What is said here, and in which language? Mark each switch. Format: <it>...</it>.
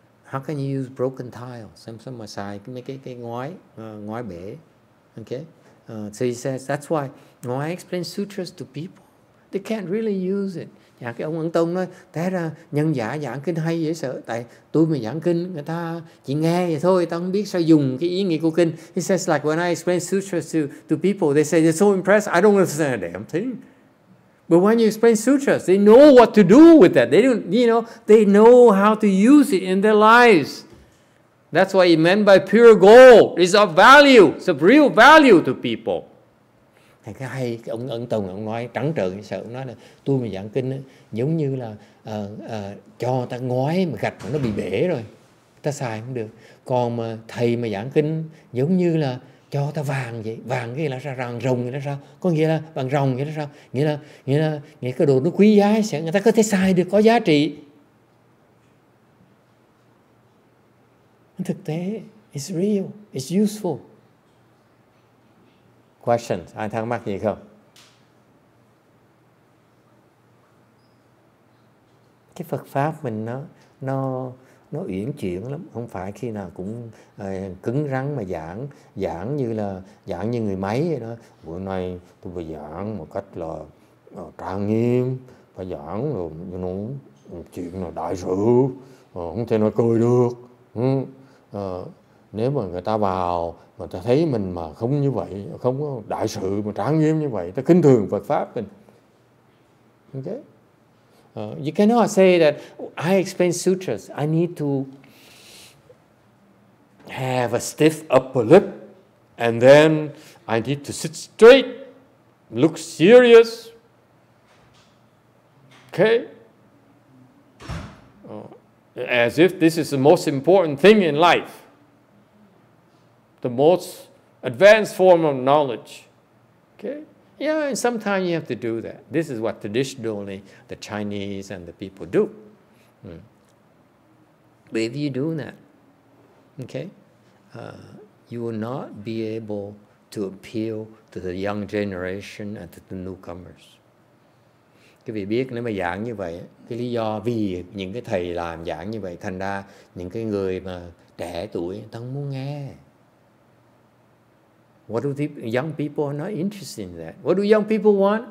<en>How can you use broken tiles?</en> <vi>Làm sao mà xài mấy cái ngói bể?</vi> <en>Okay? So he says that's why when I explain sutras to people, they can't really use it.</en> <vi>Cái ông Ấn Tông nói, té ra nhân giả giảng kinh hay dễ sợ. Tại tôi mà giảng kinh, người ta chỉ nghe vậy thôi, ta không biết sao dùng cái ý nghĩa của kinh.</vi> <en>He says like when I explain sutras to people, they say they're so impressed, I don't understand a damn thing. But when you explain sutras, they know what to do with that. They don't, they know how to use it in their lives. That's what he meant by pure gold. It's of value. It's of real value to people.</en> <vi>Cái hay, cái ông Ấn Tông ông nói trắng trợn sợ, ông nói là tôi mà giảng kinh giống như là cho ta ngói mà gạch mà nó bị bể rồi, ta xài không được. Còn mà thầy mà giảng kinh giống như là cho ta vàng vậy. Vàng cái là sao? Vàng rồng vậy là sao? Có nghĩa là vàng rồng vậy là sao? Nghĩa là cái đồ nó quý giá, người ta có thể xài được, có giá trị. Thực tế,</vi> <en>it's real, it's useful. Questions?</en> <vi>Ai thắc mắc gì không? Cái Phật Pháp mình nó uyển chuyển lắm, không phải khi nào cũng cứng rắn mà giảng như người máy vậy đó. Bữa nay tôi phải giảng một cách là trang nghiêm, phải giảng rồi chuyện là đại sự, không thể nói cười được. Nếu mà người ta vào mà ta thấy mình mà không như vậy, không có đại sự mà trang nghiêm như vậy, ta khinh thường Phật Pháp mình.</vi> <en>Okay? You cannot say that I explain sutras, I need to have a stiff upper lip And then I need to sit straight, look serious. Okay? As if this is the most important thing in life. The most advanced form of knowledge. Okay? Yeah, and sometimes you have to do that. This is what traditionally the Chinese and the people do. But if you do that, okay, you will not be able to appeal to the young generation and to the newcomers.</en> <vi>Cái vị biết nếu mà giảng như vậy, cái lý do vì những cái thầy làm giảng như vậy, thành ra những cái người mà trẻ tuổi ta không muốn nghe.</vi> <en>What do young people are not interested in that? What do young people want?</en>